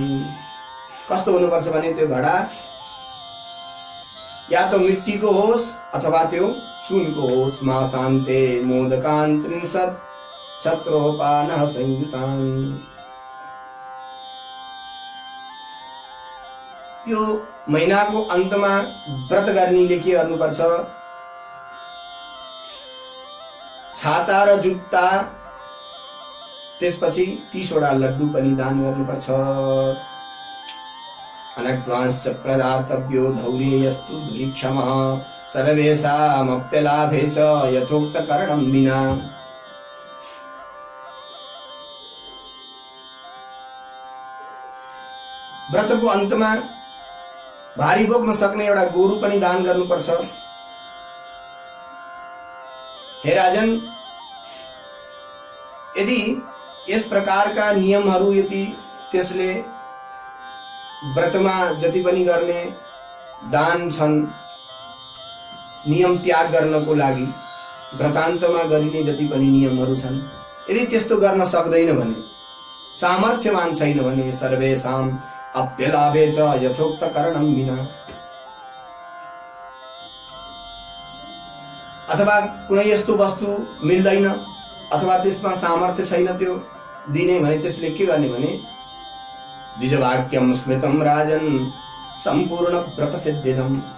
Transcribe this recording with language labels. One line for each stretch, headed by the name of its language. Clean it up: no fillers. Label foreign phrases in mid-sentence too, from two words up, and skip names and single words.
Nepali: कस्तो हुनुपर्छ भने त्यो घडा
Hindi: या तो
Nepali: मिट्टीको होस् अथवा त्यो सुनको होस्।
Sanskrit: मा शान्ते मोदकान् त्रिंशत् छत्रोपानः संयुतान्।
Nepali: यो महिनाको अन्तमा व्रत गर्नेले के गर्नुपर्छ? छाता र जुत्ता, त्यसपछि 30 वटा लड्डु पनि दान गर्नुपर्छ।
Sanskrit: अनड्वांश्च प्रदातव्यो धौर्येयस्तु धुरीक्षमः। सर्वेषामप्यलाभे च यथोक्तकरणं विना।
Nepali: व्रतको अन्तमा भारी बोक्न सक्ने एउटा गोरु पनि दान गर्नुपर्छ। हे राजन, यदि यस प्रकारका नियमहरू यदि त्यसले व्रतमा जति पनि गर्ने दान छन्, नियम त्याग गर्नको लागि व्रतान्तमा गरिने जति पनि नियमहरू छन्, यदि त्यस्तो गर्न सक्दैन भने, सामर्थ्यवान छैन भने,
Sanskrit: सर्वेषाम् अप्यलाभे च यथोक्त करणं विना,
Nepali: अथवा कुनै यस्तो वस्तु मिल्दैन अथवा त्यसमा सामर्थ्य छैन त्यो दिने भने त्यसले के गर्ने भने
Sanskrit: द्विजवाक्यम स्मृतम राजन सम्पूर्ण व्रत सिद्धिदम।